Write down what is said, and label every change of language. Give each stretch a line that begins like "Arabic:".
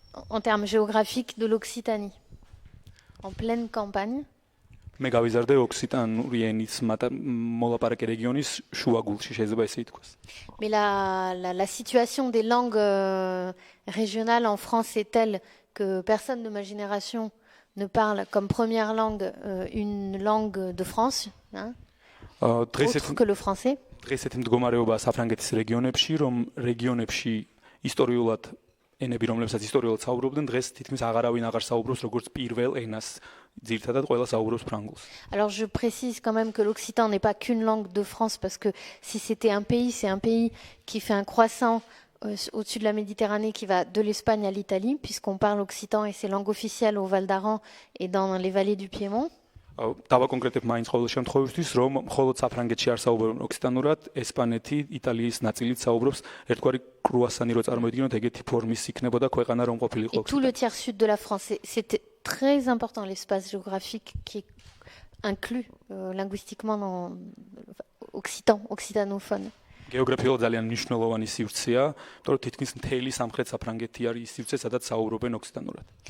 French: en termes géographiques de l'Occitanie, en pleine campagne.
Georgian: მე გავიზარდე ოქსიტანური ენის მოლაპარაკე რეგიონის შუაგულში, შეიძლება ესე ითქვას.
French: Mais la situation des langues régionales en France est telle que personne de ma génération ne parle comme première langue une langue de France, hein, autre que le français.
Georgian: დღეს ესეთი მდგომარეობა საფრანგეთის რეგიონებში, რომ რეგიონებში ისტორიულად ენები, რომლებსაც ისტორიულად საუბრობდნენ, დღეს თითქმის აღარავინ აღარ საუბრობს როგორც პირველ ენას. ძირითადად ყველა საუბრობს ფრანგულს.
French: Alors je précise quand même que l'occitan n'est pas qu'une langue de France parce que si c'était un pays, c'est un pays qui fait un croissant au-dessus de la Méditerranée qui va de l'Espagne à l'Italie puisqu'on parle occitan et c'est langue officielle au Val d'Aran et dans les vallées du Piémont.
Georgian: დავაკონკრეტებ მაინც ყოველ შემთხვევისთვის, რომ მხოლოდ საფრანგეთში არ საუბრობენ ოქსიტანურად, ესპანეთი, იტალიის ნაწილით საუბრობს ერთგვარი კრუასანი რო წარმოიდგინოთ, ეგეთი ფორმის იქნებოდა ქვეყანა რომ ყოფილიყო.
French: Et tout le tiers sud de la France, c'est très important l'espace géographique qui est inclus linguistiquement dans occitanophone.
Georgian: გეოგრაფიულად ძალიან მნიშვნელოვანი სივრცეა, იმიტომ რომ თითქმის მთელი სამხრეთ საფრანგეთი არის ის სივრცე, სადაც საუბრობენ ოქსიტანურად.